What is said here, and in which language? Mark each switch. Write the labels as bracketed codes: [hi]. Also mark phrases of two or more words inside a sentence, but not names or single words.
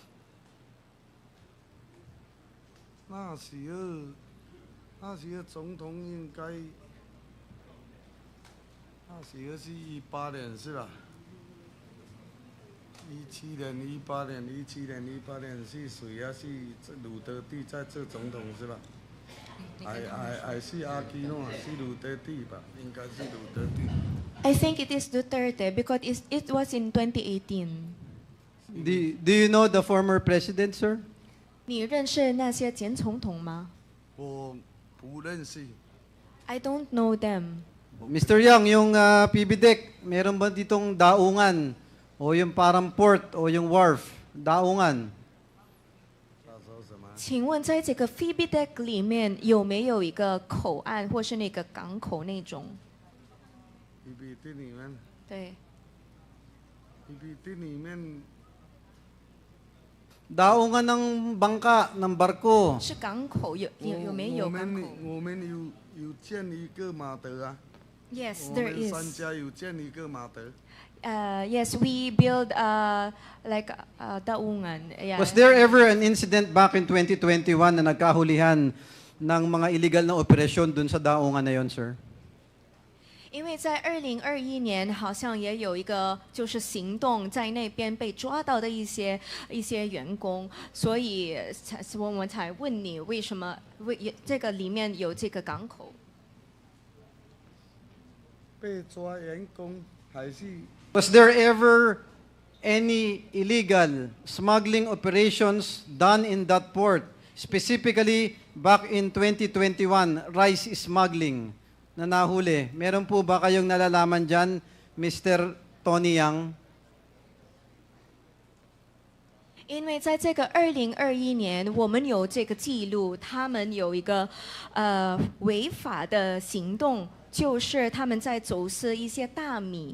[zh] 那时的总统应该，那时是18年是吧？17年、18年、17年、18年是谁啊？是鲁德蒂在做总统是吧？还是阿基诺是鲁德蒂吧？应该是鲁德蒂。 [en] I think it is Duterte because it was in 2018. Do you know the former president, sir? [zh] 你认识那些前总统吗？我不认识。 [en] I don't know them. Mr. [tl] Yang, yung PBDEC, meron ba ditong daungan? O yung parang port o yung wharf? Daungan? [zh] 请问在这个 Phoebe Deck 里面有没有一个口岸或是那个港口那种？ PBD 里面。对。 PBD 里面。 [tl] Daungan ng bangka, ng barko. [zh] 是港口有没有港口？我们有建一个码头啊。 [en] Yes, there is. [zh] 我们三家有建一个码头。 [en] Yes, we build like daungan. Yeah. Was there ever an incident back in 2021 [tl] na nagkahulihan ng mga illegal na operasyon dun sa daungan na yon, sir? [zh] 因为在2021年，好像也有一个就是行动在那边被抓到的一些员工，所以我们才问你为什么这个里面有这个港口？被抓员工还是？ [en] Was there ever any illegal smuggling operations done in that port? Specifically, back in 2021, rice smuggling [tl] na nahuli. Meron po ba kayong nalalaman dyan, Mr. Tony Yang? [zh] 因为在这个2021年，我们有这个记录，他们有一个违法的行动，就是他们在走私一些大米。